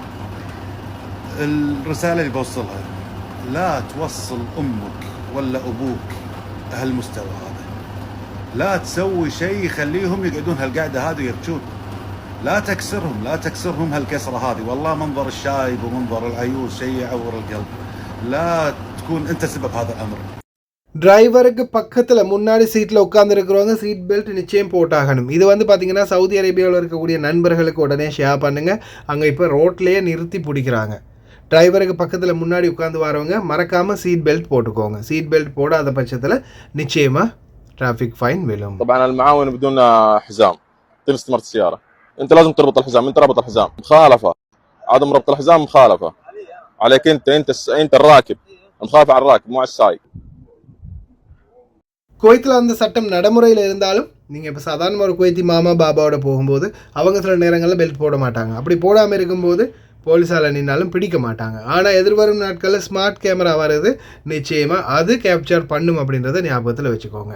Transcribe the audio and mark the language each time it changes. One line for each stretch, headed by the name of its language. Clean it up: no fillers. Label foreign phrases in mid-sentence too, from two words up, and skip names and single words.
Arabic: الرسالة اللي بوصلها لا توصل أمك ولا أبوك هالمستوى هذا. لا تسوي شيء يخليهم يقعدون هالقعدة هذه ويبكون. لا تكسرهم هالكسرة هذه. والله منظر الشايب ومنظر العيوز شيء يعور القلب. لا تكون انت سبب هذا الامر.
Tamil: டிரைவருக்கு பக்கத்தில் முன்னாடி சீட்டில் உட்காந்துருக்கிறவங்க
English: seat belt
Tamil: நிச்சயம் போட்டாகணும். இது வந்து பார்த்திங்கன்னா சவுதி அரேபியாவில் இருக்கக்கூடிய நண்பர்களுக்கு உடனே ஷேர் பண்ணுங்கள். அங்கே இப்போ ரோட்லேயே நிறுத்தி பிடிக்கிறாங்க. டிரைவருக்கு பக்கத்தில் முன்னாடி உட்காந்து வரவங்க மறக்காமல்
English: seat belt
Tamil: போட்டுக்கோங்க.
English: seat belt
Tamil: போடாத பட்சத்தில் நிச்சயமாக
English: traffic fine
Tamil: விழும்.
Arabic: طبعا المعاون بدون حزام طول استمرت السيارة. انت لازم تربط الحزام، انت ربط الحزام مخالفة. عدم ربط الحزام مخالفة عليك انت الراكب، مخالفة على الراكب مو على السايق.
Tamil: குவைத்தில் அந்த சட்டம் நடைமுறையில் இருந்தாலும் நீங்கள் இப்போ சாதாரண ஒரு குவைத்தி மாமா பாபாவோட போகும்போது அவங்க சில நேரங்களில் பெல்ட் போட மாட்டாங்க. அப்படி போடாமல் இருக்கும்போது போலீஸால் நின்னாலும் பிடிக்க மாட்டாங்க. ஆனால் எதிர்வரும் நாட்களில்
English: smart camera
Tamil: வருது, நிச்சயமாக அது கேப்சர் பண்ணும் அப்படின்றத ஞாபகத்தில் வச்சுக்கோங்க.